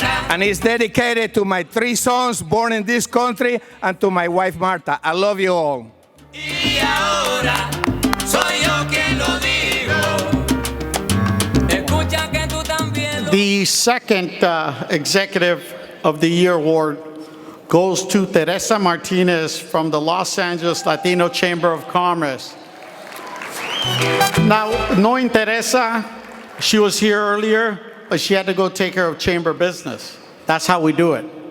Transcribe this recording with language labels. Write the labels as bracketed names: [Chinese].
[English] And it's dedicated to my 3 sons born in this country and to my wife Marta. I love you all. [Spanish] Y ahora soy yo quien lo digo. Escucha que tú también lo... [English] The second Executive of the Year award goes to Teresa Martinez from the Los Angeles Latino Chamber of Commerce. Now, knowing Teresa, she was here earlier, but she had to go take care of chamber business. That's how we do it.